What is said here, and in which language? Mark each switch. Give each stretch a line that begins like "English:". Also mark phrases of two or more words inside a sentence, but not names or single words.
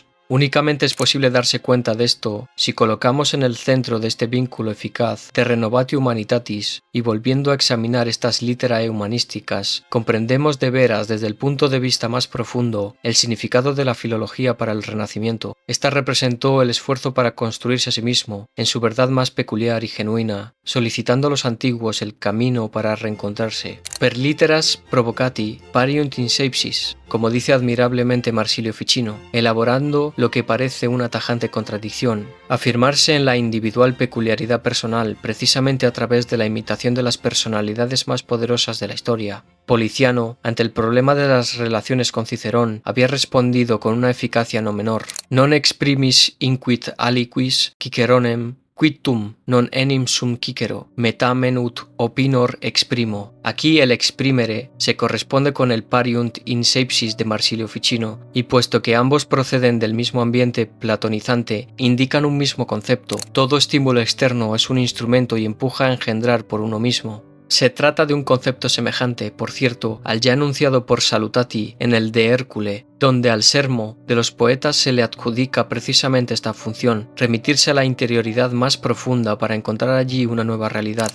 Spanish: Únicamente es posible darse cuenta de esto si colocamos en el centro de este vínculo eficaz de
Latin: Renovatio Humanitatis
Spanish: y volviendo a examinar estas literae humanísticas, comprendemos de veras desde el punto de vista más profundo el significado de la filología para el Renacimiento. Esta representó el esfuerzo para construirse a sí mismo, en su verdad más peculiar y genuina, solicitando a los antiguos el camino para reencontrarse.
Latin: Per litteras provocati pariunt in seipsis,
Spanish: como dice admirablemente Marsilio Ficino, elaborando lo que parece una tajante contradicción, afirmarse en la individual peculiaridad personal precisamente a través de la imitación de las personalidades más poderosas de la historia. Policiano, ante el problema de las relaciones con Cicerón, había respondido con una eficacia no menor:
Latin: non exprimis inquit aliquis Ciceronem quid tum non enim sum Cicero, metamen ut opinor exprimo.
Spanish: Aquí el exprimere se corresponde con el
Latin: pariunt in seipsis
Spanish: de Marsilio Ficino, y puesto que ambos proceden del mismo ambiente platonizante, indican un mismo concepto. Todo estímulo externo es un instrumento y empuja a engendrar por uno mismo. Se trata de un concepto semejante, por cierto, al ya enunciado por Salutati en el De Hércule, donde al sermo de los poetas se le adjudica precisamente esta función, remitirse a la interioridad más profunda para encontrar allí una nueva realidad.